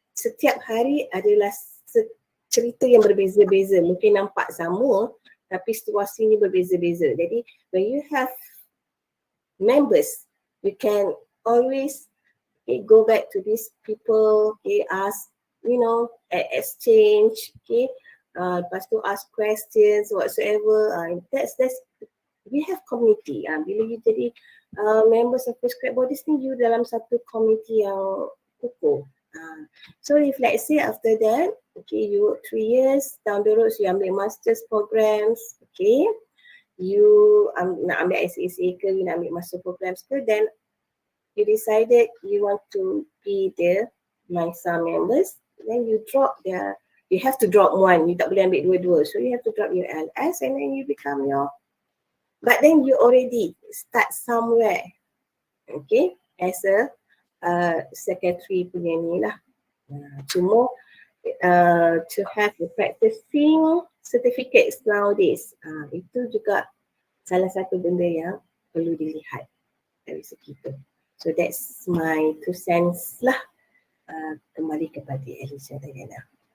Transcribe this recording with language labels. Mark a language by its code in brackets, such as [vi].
[ms] Setiap hari adalah cerita yang berbeza-beza. Mungkin nampak sama, tapi situasinya berbeza-beza. [en] Jadi, when you have members, you can always go back to these people, ask, exchange, [ms] lepas tu [en] ask questions whatsoever. That's we have community. [ms] Bila you jadi members of prescribed bodies ni, you dalam satu community yang kukuh. [en] So if let's say after that, okay, you work 3 years, down the road, so you ambil master's programs, okay, [ms] you nak ambil ICAC ke, you nak ambil master programs ke, [en] then you decided you want to be the MISA members, then you have to drop one, [ms] you tak boleh ambil dua-dua, [en] so you have to drop your LS and then you become but then you already start somewhere, okay, as a secretary [ms] punya ni lah. Cuma [en] to have the practicing certificates nowadays, [ms] itu juga salah satu benda yang perlu dilihat dari segi itu. [en] So that's my 2 cents lah. [ms] Kembali kepada Alicia Diana.